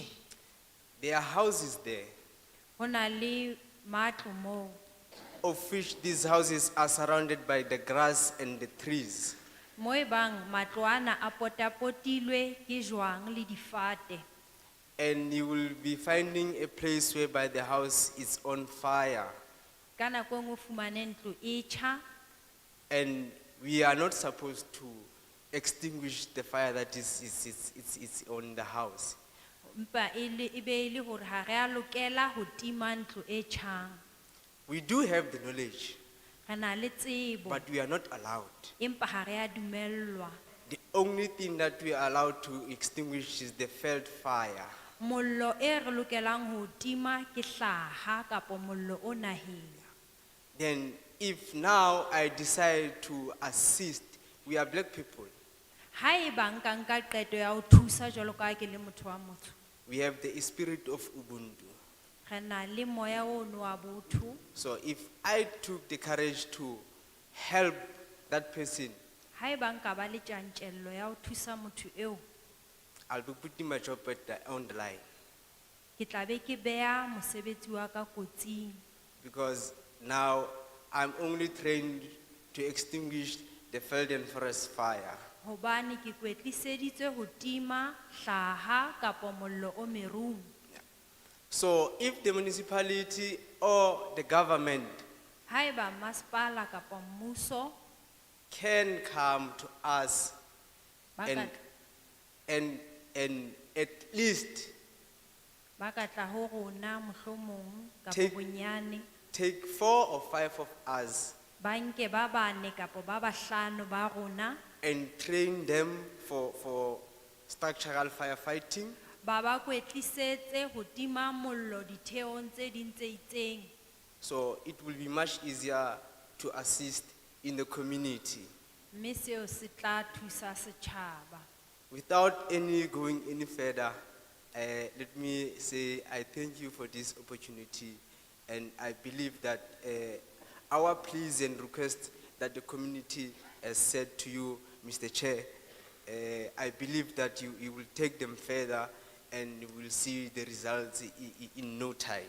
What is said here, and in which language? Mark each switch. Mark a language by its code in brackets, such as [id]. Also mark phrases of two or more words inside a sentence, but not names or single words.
[en] there are houses there, [st] Ho na le matlo moo [en] of which these houses are surrounded by the grass and the trees. [st] moo e bang matlo ana a potapotilwe ke jwang le difate. [en] And you will be finding a place whereby the house is on fire. [st] Ka nako e nngwe o fumane ntlo e tjha, [en] And we are not supposed to extinguish the fire that is on the house. [st] empa e be e le hore ha re a lokela ho tima ntlo e tjhang. [en] We do have the knowledge, [st] Re na le tsebo [en] but we are not allowed. [st] empa ha re a dumellwa. [en] The only thing that we are allowed to extinguish is the Veld fire. [st] Mollo e re lokelang ho tima ke hlaha kapa mollo o naheng. [en] Then if now I decide to assist, we are black people. [st] Haeba nka nka qeto ya ho thusa jwalo ka ha ke le motho wa motsho, [en] We have the spirit of Ubuntu. [st] re na le moya ono wa botho. [en] So if I took the courage to help that person, [st] Haeba nka ba le tjantjello ya ho thusa motho eo, [en] I'll be putting my job on the line. [st] ke tla be ke beha mosebetsi wa ka kotsing. [en] Because now I'm only trained to extinguish the Veld and forest fire. [st] Hobane ke kwetliseditswe ho tima hlaha kapa mollo o merung. [en] So if the municipality or the government [st] Haeba masepala kapa mmuso [en] can come to us and, [st] Ba [en] and at least [st] ba ka tla ho rona mohlomong kapa [en] Take- [st] bonyane [en] take 4 or 5 of us [st] ba nke ba bane kapa ba bahlano ba rona [en] and train them for structural firefighting. [st] ba ba kwetlisetse ho tima mollo ditheong tse ding tse itseng. [en] So it will be much easier to assist in the community. [st] Mme seo se tla thusa setjhaba. [en] Without going any further, let me say I thank you for this opportunity, and I believe that our pleas and requests that the community has said to you, Mr. Chair, I believe that you will take them further and you will see the results in no time.